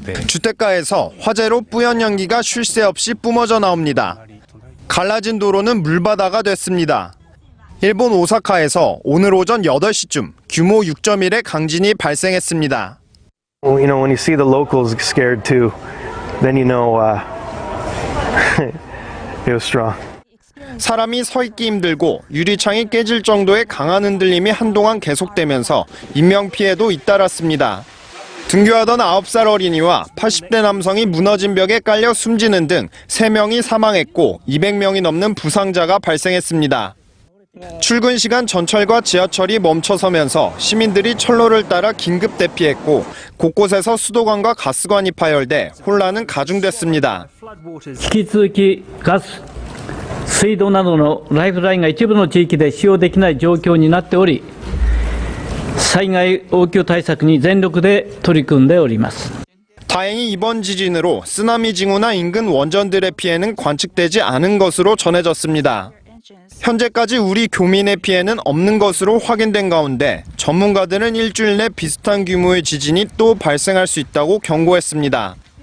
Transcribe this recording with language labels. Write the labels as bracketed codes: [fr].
[ko] 주택가에서 화재로 뿌연 연기가 쉴 새 없이 뿜어져 나옵니다. 갈라진 도로는 물바다가 됐습니다. 일본 오사카에서 오늘 오전 8시쯤 규모 6.1의 강진이 발생했습니다. [en] You know, when you see the locals scared too, then you know it was strong. [ko] 사람이 서 있기 힘들고 유리창이 깨질 정도의 강한 흔들림이 한동안 계속되면서 인명피해도 잇따랐습니다. 등교하던 9살 어린이와 80대 남성이 무너진 벽에 깔려 숨지는 등 3명이 사망했고 200명이 넘는 부상자가 발생했습니다. 출근 시간 전철과 지하철이 멈춰서면서 시민들이 철로를 따라 긴급 대피했고 곳곳에서 수도관과 가스관이 파열돼 혼란은 가중됐습니다. [ja] 引き続きガス、水道などのライフラインが一部の地域で使用できない状況になっており、災害応急対策に全力で取り組んでおります。 [ko] 다행히 이번 지진으로 쓰나미 징후나 인근 원전들의 피해는 관측되지 않은 것으로 전해졌습니다. 현재까지 우리 교민의 피해는 없는 것으로 확인된 가운데 전문가들은 일주일 내 비슷한 규모의 지진이 또 발생할 수 있다고 경고했습니다.